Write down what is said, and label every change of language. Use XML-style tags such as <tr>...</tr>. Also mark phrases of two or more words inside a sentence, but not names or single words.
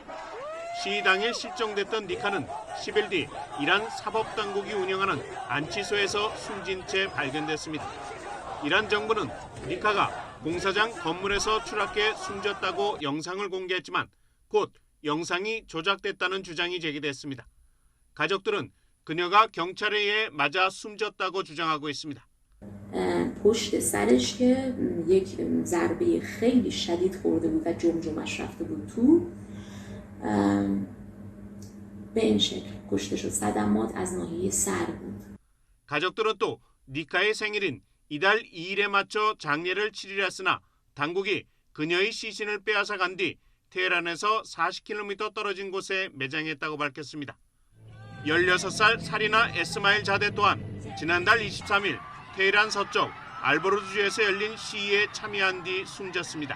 <ko>시위 당일 실종됐던 니카는 10일 뒤 이란 사법당국이 운영하는 안치소에서 숨진 채 발견됐습니다. 이란 정부는 니카가 공사장 건물에서 추락해 숨졌다고 영상을 공개했지만 곧 영상이 조작됐다는 주장이 제기됐습니다. 가족들은 그녀가 경찰에 의해 맞아 숨졌다고 주장하고 있습니다.</ko> <fa>پشت سرش که یک ضربه خیلی شدید خورده بود و جمجمش رفته بود تو به این شکل کشته شد. صدمات از ناحیه سر بود.</fa> <ko>가족들은 또 니카의 생일인 이달 2일에 맞춰 장례를 치르려 했으나 당국이 그녀의 시신을 빼앗아 간 뒤 테헤란에서 40km 떨어진 곳에 매장했다고 밝혔습니다. 16살 사리나 에스마일 자데 또한 지난달 23일 테헤란 서쪽 알보르드주에서 열린 시위에 참여한 뒤 숨졌습니다.</ko>